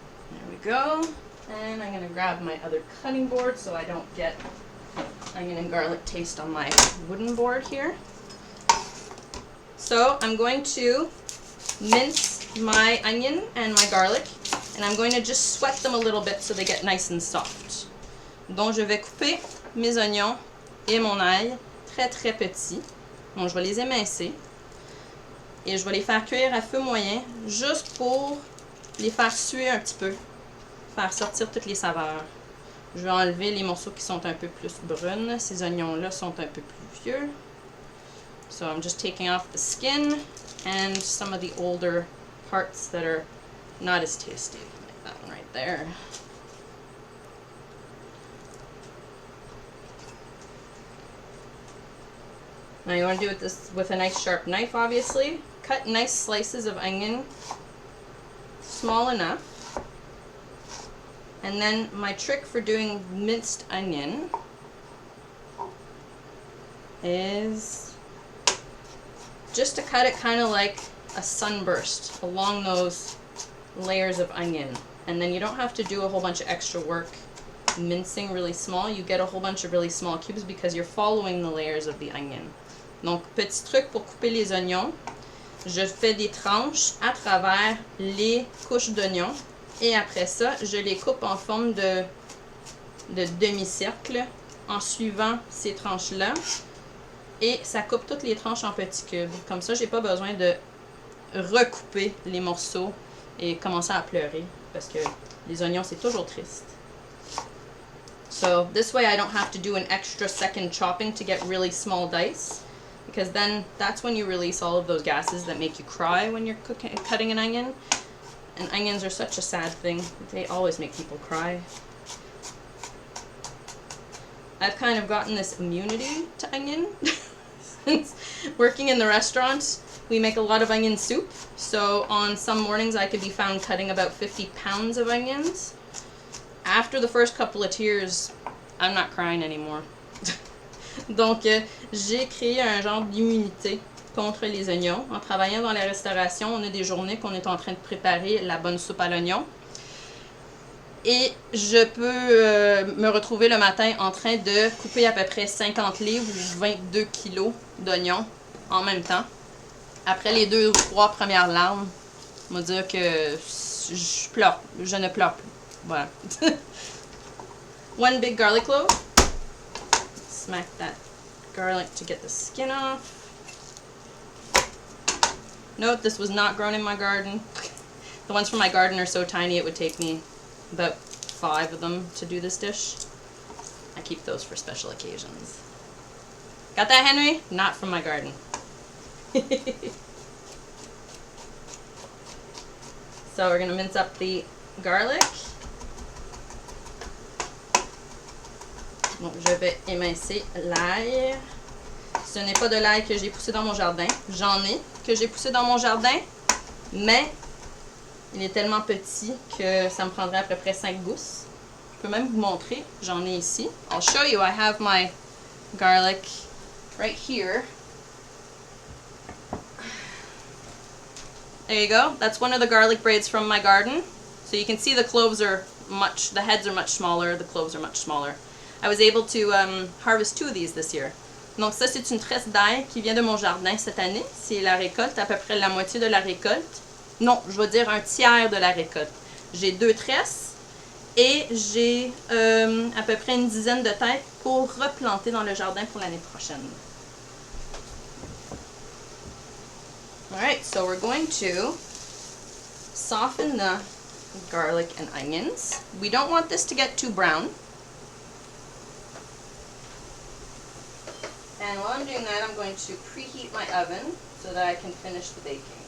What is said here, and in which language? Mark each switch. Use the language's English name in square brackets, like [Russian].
[English] There we go. And I'm going to grab my other cutting board so I don't get onion and garlic taste on my wooden board here. So I'm going to mince my onion and my garlic, and I'm going to just sweat them a little bit so they get nice and soft. [French] Donc je vais couper mes oignons et mon ail très très petits. Bon, je vais les émincer et je vais les faire cuire à feu moyen juste pour les faire suer un petit peu, faire sortir toutes les saveurs. Je vais enlever les morceaux qui sont un peu plus bruns. Ces oignons-là sont un peu plus vieux. [English] So I'm just taking off the skin and some of the older parts that are not as tasty. Like that one right there. Now you want to do this with a nice sharp knife, obviously. Cut nice slices of onion, small enough. And then my trick for doing minced onion is just to cut it kind of like a sunburst along those layers of onion. And then you don't have to do a whole bunch of extra work mincing really small. You get a whole bunch of really small cubes because you're following the layers of the onion. [French] Donc, petit truc pour couper les oignons. Je fais des tranches à travers les couches d'oignons. Et après ça, je les coupe en forme de demi-cercle en suivant ces tranches-là. Et ça coupe toutes les tranches en petits cubes. Comme ça, j'ai pas besoin de recouper les morceaux et commencer à pleurer. Parce que les oignons, c'est toujours triste. [English] So, this way I don't have to do an extra second chopping to get really small dice. Because then that's when you release all of those gases that make you cry when you're cutting an onion. And onions are such a sad thing. They always make people cry. I've kind of gotten this immunity to onion. Since working in the restaurant, we make a lot of onion soup. So on some mornings I could be found cutting about 50 pounds of onions. After the first couple of tears, I'm not crying anymore. [French] Donc, j'ai créé un genre d'immunité contre les oignons. En travaillant dans la restauration, on a des journées qu'on est en train de préparer la bonne soupe à l'oignon. Et je peux me retrouver le matin en train de couper à peu près 50 livres ou 22 kilos d'oignons en même temps. Après les 2 ou 3 premières larmes, on va dire que je ne pleure plus. [English] Voilà. One big garlic clove. Smack that garlic to get the skin off. Note, this was not grown in my garden. The ones from my garden are so tiny it would take me about 5 of them to do this dish. I keep those for special occasions. Got that, Henry? Not from my garden. So we're going to mince up the garlic. [French] Donc, je vais émincer l'ail. Ce n'est pas de l'ail que j'ai poussé dans mon jardin. J'en ai que j'ai poussé dans mon jardin, mais il est tellement petit que ça me prendrait à peu près 5 gousses. Je peux même vous montrer. J'en ai ici. [English] I'll show you. I have my garlic right here. There you go. That's one of the garlic braids from my garden. So you can see the cloves are the heads are much smaller, the cloves are much smaller. I was able to harvest 2 of these this year. [French] Donc ça, c'est une tresse d'ail qui vient de mon jardin cette année. C'est la récolte, à peu près la moitié de la récolte. Non, je vais dire un tiers de la récolte. J'ai 2 tresses et j'ai à peu près une dizaine de têtes pour replanter dans le jardin pour l'année prochaine. [English] Alright, so we're going to soften the garlic and onions. We don't want this to get too brown. And while I'm doing that, I'm going to preheat my oven so that I can finish the baking.